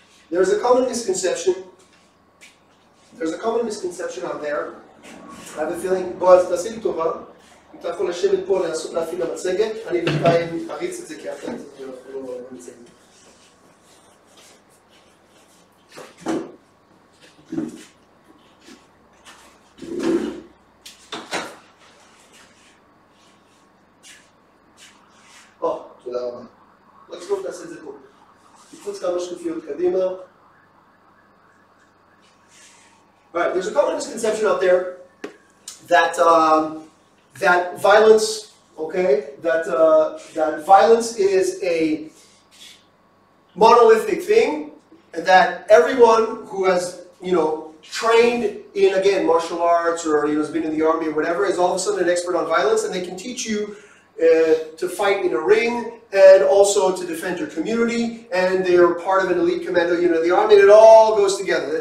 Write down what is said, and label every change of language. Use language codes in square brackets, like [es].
[en] There's a common misconception. There's a common misconception out there. I have a feeling, בועז, [he] תעשי לי טובה. אם אתה יכול לשבת פה, להפעיל למצגת, אני בינתיים אריץ את זה כי אחרת אנחנו לא נמצאים. תודה רבה. מקסימום תעשה את זה פה. תקפוץ כמה שקופיות קדימה. [en] Alright, there's a common misconception out there that that violence, okay, that violence is a monolithic thing, and that everyone who has, trained in, again, martial arts or has been in the army or whatever is all of a sudden an expert on violence, and they can teach you to fight in a ring and also to defend your community, and they're part of an elite commando unit of the army, and it all goes together.